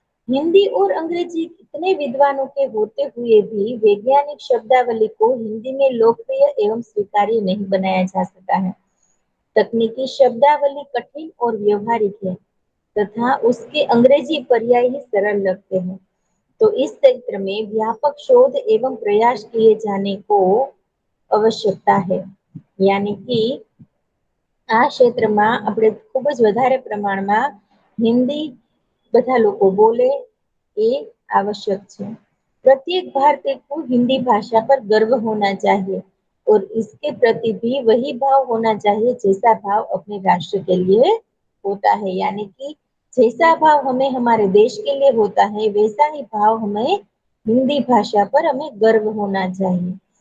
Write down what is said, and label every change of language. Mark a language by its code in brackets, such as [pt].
[hi] हिंदी और अंग्रेजी इतने विद्वानों के होते हुए भी वैज्ञानिक शब्दावली को हिंदी में लोकप्रिय एवं स्वीकार्य नहीं बनाया जा सका है। तकनीकी शब्दावली कठिन और व्यवहारिक है तथा उसके अंग्रेजी पर्याय ही सरल लगते हैं। तो इस क्षेत्र में व्यापक शोध एवं प्रयास किए जाने को आवश्यकता है। यानी कि [gu] આ ક્ષેત્રમાં આપણે ખૂબ જ વધારે પ્રમાણમાં હિન્દી બધા લોકો બોલે એ आवश्यक છે। [hi] प्रत्येक भारतीय को हिंदी भाषा पर गर्व होना चाहिए और इसके प्रति भी वही भाव होना चाहिए जैसा भाव अपने राष्ट्र के लिए होता है। यानी कि जैसा भाव हमें हमारे देश के लिए होता है वैसा ही भाव हमें हिंदी भाषा पर हमें गर्व होना चाहिए।